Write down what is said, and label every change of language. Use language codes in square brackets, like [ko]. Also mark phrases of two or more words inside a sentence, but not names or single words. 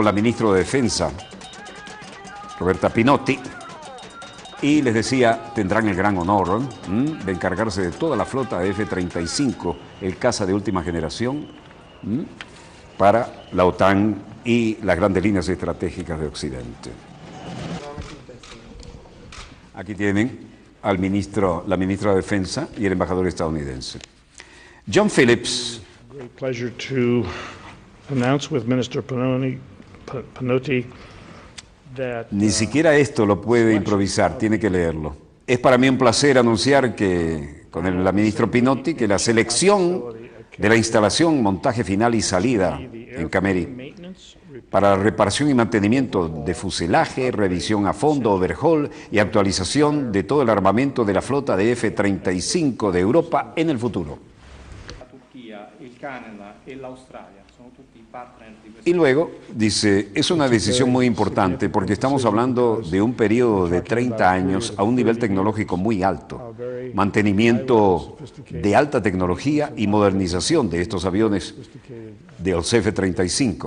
[es] la ministra de Defensa, Roberta Pinotti, y les decía, tendrán el gran honor de encargarse de toda la flota de F-35, el caza de última generación, para la OTAN y las grandes líneas estratégicas de Occidente. Aquí tienen al la ministra de Defensa y el embajador estadounidense. John Phillips. [en] Great pleasure to announce with Minister Pinotti that, [es] ni siquiera esto lo puede improvisar, tiene que leerlo. Es para mí un placer anunciar que, con la ministra Pinotti, que la selección de la instalación, montaje final y salida en Cameri para la reparación y mantenimiento de fuselaje, revisión a fondo, overhaul y actualización de todo el armamento de la flota de F-35 de Europa en el futuro. [it] La Turchia, il Canada e l'Australia sono tutti [es] Y luego dice, es una decisión muy importante porque estamos hablando de un periodo de 30 años a un nivel tecnológico muy alto, mantenimiento de alta tecnología y modernización de estos aviones del F-35.